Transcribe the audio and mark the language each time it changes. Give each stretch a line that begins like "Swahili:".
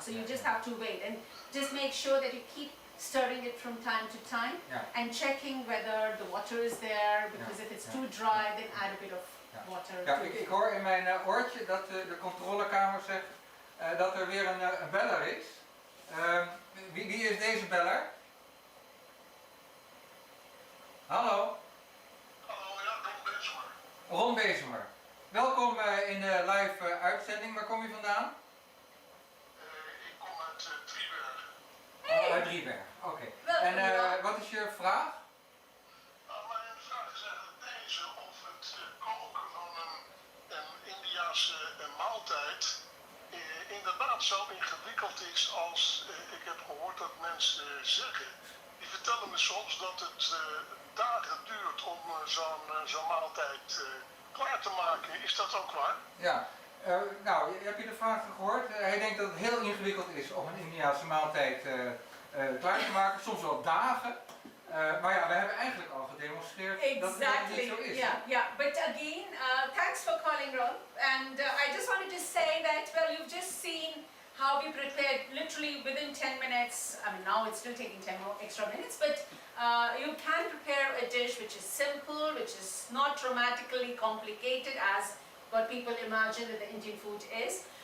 English: So you just have to wait and just make sure that you keep stirring it from time to time and checking whether the water is there, because if it's too dry, then add a bit of water.
Dutch: Ja, ik hoor in mijn oortje dat de controlekamer zegt dat er weer een beller is. Wie is deze beller? Hallo? Hallo, ja, Ron Bezemer. Ron Bezemer. Welkom in de live uitzending. Waar kom je vandaan? Ik kom uit Driebergen. Oh, uit Driebergen, oké. En wat is je vraag? Nou, mijn vraag is eigenlijk deze, of het koken van een Indiase maaltijd inderdaad zo ingewikkeld is als ik heb gehoord dat mensen zeggen. Die vertellen me soms dat het dagen duurt om zo'n maaltijd klaar te maken. Is dat ook waar? Ja, nou, heb je de vraag gehoord? Hij denkt dat het heel ingewikkeld is om een Indiase maaltijd klaar te maken, soms wel dagen. Maar ja, we hebben eigenlijk al gedemonstreerd dat het niet zo is.
English: Yeah. But again, thanks for calling, Ron. And I just wanted to say that, well, you've just seen how we prepared literally within 10 minutes. I mean, now it's still taking 10 more extra minutes, but you can prepare a dish which is simple, which is not dramatically complicated as what people imagine that the Indian food is.